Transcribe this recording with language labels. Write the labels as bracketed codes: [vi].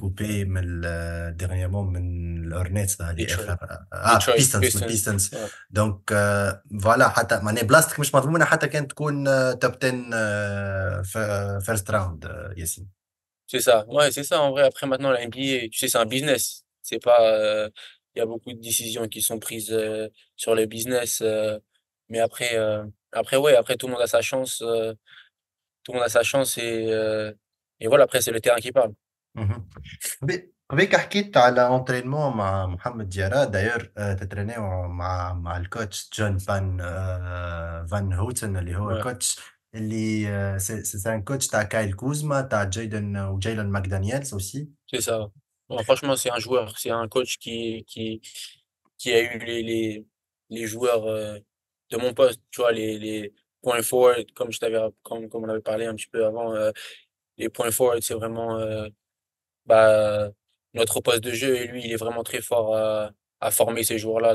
[fr] coupé [ar] من [fr] dernièrement [ar] من الأورنيتس اللي [en] Detroit. [ar] اخر [en] Detroit [ar] بيستنز من [en] Pistons. [ar] بيستنز [fr] Ouais. [ar] دونك فوالا حتى معناها بلاصتك مش مضمونة حتى كان تكون توب 10 فيرست راوند ياسين. [fr] C'est ça. Ouais, c'est ça. En vrai, après, maintenant, la NBA, tu sais, c'est un business. C'est pas, il y a beaucoup de décisions qui sont prises, sur le business, mais après, ouais, après, tout le monde a sa chance, tout le monde a sa chance et voilà, après, c'est le terrain qui parle. مهم. [ar] قبيك حكيت على انترينمون مع محمد ديارة داير تترينيو مع الكوتش جون فان هوتن اللي هو [fr] Ouais, [ar] كوتش اللي سي ان كوتش تاع كايل كوزما تاع جايدن وجايلان ماكدانييلز اوسي. [fr] c'est ça. Bon, franchement, c'est un joueur, c'est un coach qui a eu les joueurs, de mon poste, tu vois, les points forward, comme on avait parlé un petit peu avant, les points forward, c'est vraiment, bah, notre poste de jeu et lui, il est vraiment très fort à former ces joueurs-là.